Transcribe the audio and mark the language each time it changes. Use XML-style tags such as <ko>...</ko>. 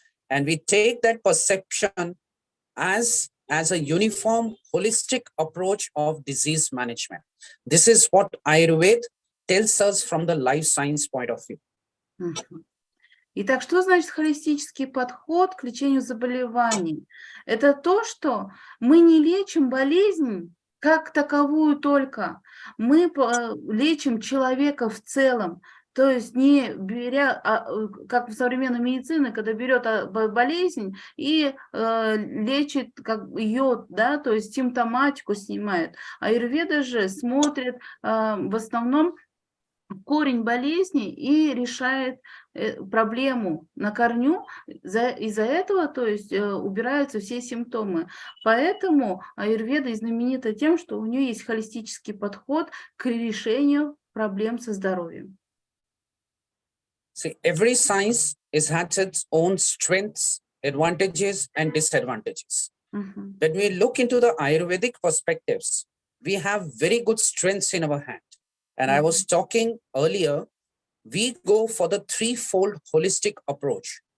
<en>And we take that perception as a uniform, holistic approach of disease management. This is what Ayurveda tells us from the life science point of view.</en> <ru>Итак, что значит холистический подход к лечению заболеваний? Это то, что мы не лечим болезнь как таковую только, мы лечим человека в целом, то есть не беря, как в современной медицине, когда берет болезнь и лечит ее, да, то есть симптоматику снимает. Аюрведа же смотрит в основном корень болезни и решает проблему на корню, из-за этого, то есть, убираются все симптомы. Поэтому аюрведа и знаменита тем, что у нее есть холистический подход к решению проблем со здоровьем.</ru> <en>See, every science has its own strengths, advantages, and disadvantages. When we look into the Ayurvedic perspectives, we have very good strengths in our hand. And I was talking earlier, we go for the threefold holistic approach.</en>